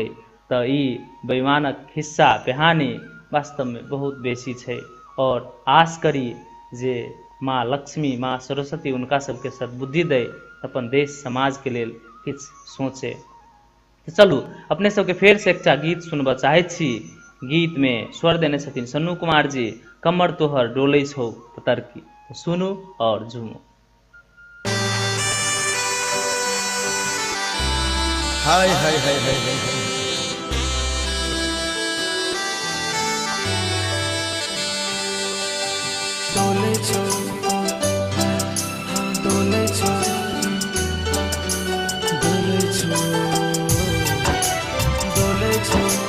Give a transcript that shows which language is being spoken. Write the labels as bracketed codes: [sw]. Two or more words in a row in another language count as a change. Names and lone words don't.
[mai] तऽ ई बेईमानक हिस्सा पेहानी वास्तव में बहुत बेसी छै और आस करी जे माँ लक्ष्मी माँ सरस्वती उनका सबके सद्बुद्धि दे, अपन देश समाज के लेल किछ सोचे। तो चलू अपने सबके फेर से एकटा गीत सुनबऽ चाहै छी। गीत में स्वर देने छथिन सन्नू कुमार जी, कमर तोहर डोलै छौ पतरकी। सुनू और झूमू। हाय हाय हाय हाय हाय डोले छो डोले छो डोले छो डोले छो।